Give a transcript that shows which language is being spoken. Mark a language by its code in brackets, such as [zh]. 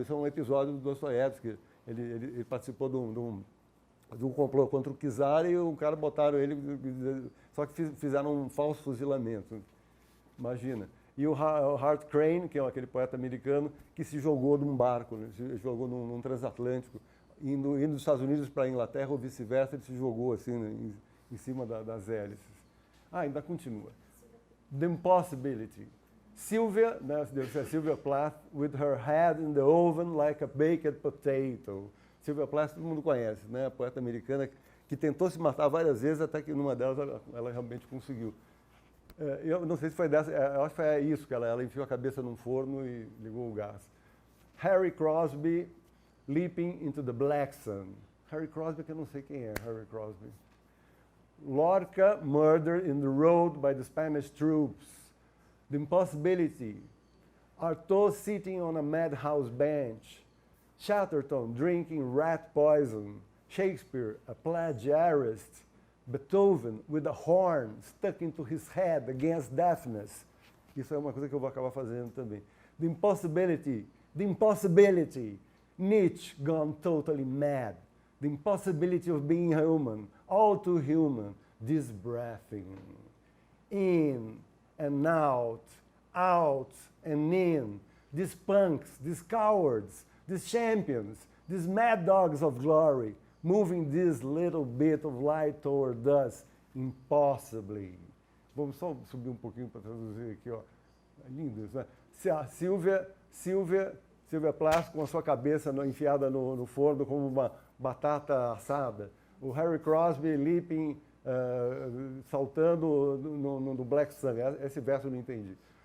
[pt] Isso é um episódio do Dostoiévski. Ele participou de um complô contra o czar e o cara botaram ele, só que fizeram um falso fuzilamento. Imagina. E o Hart Crane, que é aquele poeta americano, que se jogou de um barco, né? Se jogou num transatlântico, indo dos Estados Unidos para a Inglaterra ou vice-versa, ele se jogou assim, né, em cima das hélices. [en] Ainda continua. The Impossibility. Sylvia, né, Sylvia Plath, with her head in the oven like a baked potato. [pt] Sylvia Plath todo mundo conhece, né? A poeta americana que tentou se matar várias vezes, até que numa delas ela realmente conseguiu. Eu não sei se foi dessa, eu acho que foi isso, que ela enfiou a cabeça num forno e ligou o gás. [en] Harry Crosby, Leaping into the Black Sun. [pt] Harry Crosby, que eu não sei quem é, Harry Crosby. [en] Lorca, Murder in the Road by the Spanish Troops. The Impossibility. Artaud sitting on a madhouse bench. Chatterton drinking rat poison. Shakespeare, a plagiarist. Beethoven with a horn stuck into his head against deafness. [pt] Isso é uma coisa que eu vou acabar fazendo também. [en] The Impossibility. Nietzsche gone totally mad. The impossibility of being human, all too human. This breathing. In and out and in. These punks, these cowards, these champions, these mad dogs of glory, moving this little bit of light toward us, impossibly. [pt] Vamos só subir um pouquinho para traduzir aqui, ó. É lindo isso, né? Sylvia Plath com a sua cabeça enfiada no forno como uma batata assada. O Harry Crosby leaping, saltando no Black Sun. Esse verso eu não entendi.